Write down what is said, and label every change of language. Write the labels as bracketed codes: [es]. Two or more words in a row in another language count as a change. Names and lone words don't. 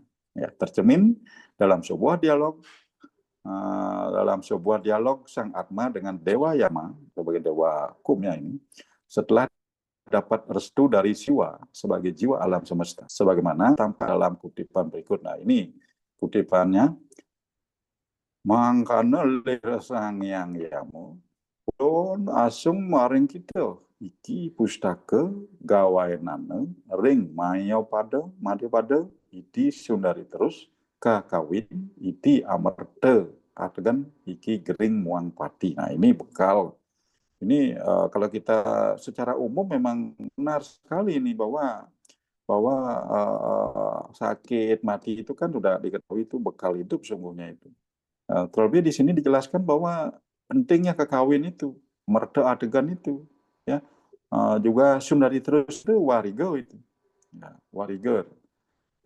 [id] Ya, tercermin dalam sebuah dialog sang Atma dengan Dewa Yama sebagai dewa hukumnya ini, setelah dapat restu dari Siwa sebagai jiwa alam semesta, sebagaimana tampak dalam kutipan berikut. Nah, ini kutipannya. [kaw] Mangkana lir sang yang yamu, don asung maring kita, iki pustaka gawainana ring mayo pada iti Sundari terus kakawin iti amarta ategan iki gering muang pati. [id] Nah, ini bekal. Ini kalau kita secara umum memang benar sekali ini bahwa sakit mati itu kan sudah diketahui itu bekal hidup sungguhnya itu. Terlebih di sini dijelaskan bahwa pentingnya kekawin itu, merda adegan itu, ya, juga Sundari terus itu warigo itu, ya, wariger.